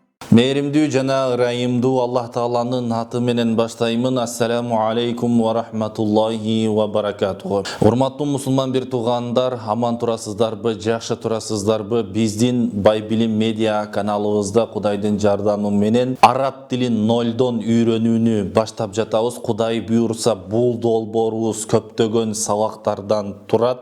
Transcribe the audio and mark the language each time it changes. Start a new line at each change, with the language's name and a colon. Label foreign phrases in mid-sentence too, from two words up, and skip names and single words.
Kyrgyz: Mehrimdүү жана ырайымдуу Аллах Тааланын аты менен баштаймын.
Arabic: السلام عليكم ورحمة الله وبركاته.
Kyrgyz: Урматтуу мусулман бир туугандар, аман турасыздарбы, жакшы турасыздарбы? Биздин Байбилим медиа каналыбызда Кудайдын жардамы менен араб тилин нолдон үйрөнүүнү баштап жатабыз. Кудай буйрса, бул долбоорубуз көптөгөн сабактардан турат.